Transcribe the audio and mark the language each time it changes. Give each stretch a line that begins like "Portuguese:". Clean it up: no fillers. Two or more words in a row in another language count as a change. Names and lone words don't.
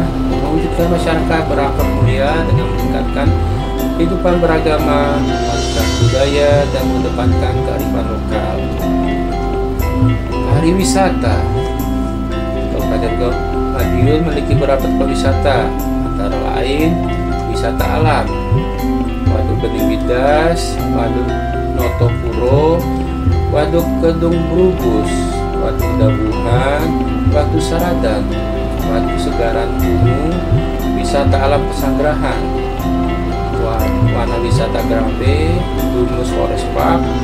Indonesian: Mewujudkan masyarakat berakhlak mulia dengan meningkatkan kehidupan beragama, memelihara budaya, dan mengedepankan kearifan lokal. Pariwisata. Kabupaten Madiun memiliki beberapa tempat wisata, antara lain wisata alam, Waduk Bening Bidas, Waduk Notopuro, Waduk Kedung Brubus, Waduk Dabuhan, Waduk Saradan, Waduk Segaran Bungu, wisata alam Pesanggerahan, Wana Wisata Grambe, Dungus Forest Park,